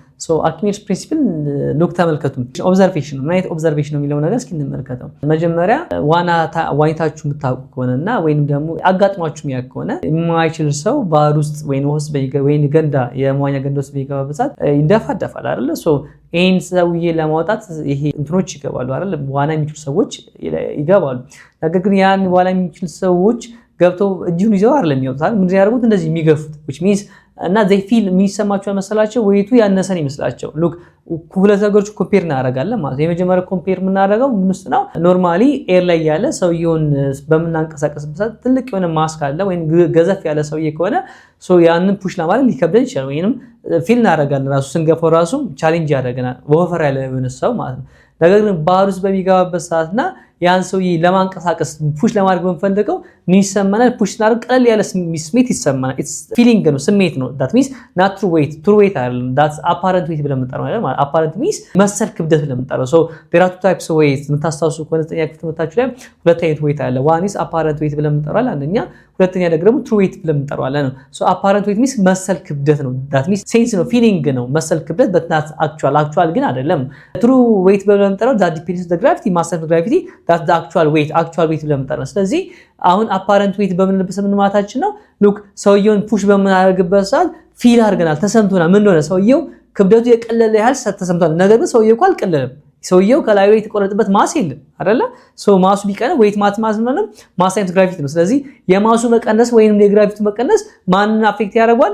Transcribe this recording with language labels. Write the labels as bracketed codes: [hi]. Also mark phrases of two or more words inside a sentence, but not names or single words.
[en] Archimedes principle look [am] ተመልከቱ። ኦብዘርቬሽን ነው። ምን አይነት ኦብዘርቬሽን ነው የሚለው ነገር እስኪ እንመልከተው። መጀመሪያ ዋኝታችሁ የምታውቁ ከሆነና ወይንም ደግሞ አጋጥሟችሁ የሚያውቅ ከሆነ የማይችል ሰው ባህር ውስጥ ወይን ገንዳ የመዋኛ ገንዳ ውስጥ ቢገባበት ሰዓት ይደፋደፋል አይደል? ይህን ሰውዬ ለማውጣት ይሄ እንትኖች ይገባሉ አይደል? ዋና የሚችሉ ሰዎች ይገባሉ። ነገር ግን ያን ዋና የሚችሉ ሰዎች ገብተው እጁን ይዘው አይደለም የሚያወጡት። ምንድን ያደርጉት? እንደዚህ የሚገፉት [en] which means [am] እና [en] they feel [am] የሚሰማቸው መሰላቸው ወይቱ ያነሰን ይመስላቸው። ሉክ ሁለት ነገሮች ኮምፔር እናደርጋለን ማለት ነው። የመጀመሪያው ኮምፔር የምናደርገው ምን ውስጥ ነው? [en] normally air [am] ላይ ያለ ሰውየውን በምናንቀሳቀስበት ትልቅ የሆነ ማስክ አለ ወይም ገዘፍ ያለ ሰውዬ ከሆነ ያንን ፑሽ ለማድረግ ሊከብደን ይችላል። ወይንም ፊል እናደርጋለን ራሱ ስንገፋው ራሱ ቻሌንጅ ያደርገናል ወፈር ያለ የሆነ ሰው ማለት ነው። ነገር ግን ባህር ውስጥ በሚገባበት ሰዓትና ያን ሰውዬ ለማንቀሳቀስ ፑሽ ለማድረግ በመፈለገው ምን ይሰማናል? ፑሽ እናደርግ ቀለል ያለ ስሜት ይሰማናል። [en] it's feeling [am] ነው፣ ስሜት ነው። [en] that means not true weight [am] አይደለም። [en] that's apparent weight [am] ብለን የምንጠራው ማለት [en] apparent means [am] መሰል ክብደት ብለን የምንጠራው። [en] so there are two types of weight [am] የምታስታውሱ ከሆነ ዘጠኛ ክፍል ትምህርታችሁ ላይ ሁለት አይነት weight አለ። [en] one is apparent weight [am] ብለን የምንጠራው አንደኛ፣ ሁለተኛ ደግሞ [en] true weight [am] ብለን የምንጠራው አለ ነው። [en] so apparent weight means [am] መሰል ክብደት ነው። [en] that means sense [am] ነው፣ feeling ነው፣ መሰል ክብደት [en] but not actual [am] ግን አይደለም። [en] true weight [am] ብለን የምንጠራው [en] that depends on the gravity, mass of gravity, that's the actual weight [am] ብለን የምንጠራው። ስለዚህ አሁን [en] apparent weight [am] በምንልበት ምን ማለታችን ነው? ሉክ ሰውየውን ፑሽ በምናደርግበት ሰዓት ፊል አድርገናል፣ ተሰምቶናል። ምን እንደሆነ ሰውየው ክብደቱ የቀለለ ያህል ተሰምቷል። ነገር ግን ሰውየው እኮ አልቀለለም። ሰውየው ከላይ ላይ የተቆረጠበት ማስ የለም አይደለ? ማሱ ቢቀነ weight ማስ ማለት [en] mass times gravity [am] ነው። ስለዚህ የማሱ መቀነስ ወይንም የግራቪቲ መቀነስ ማንን አፌክት ያደርጋል?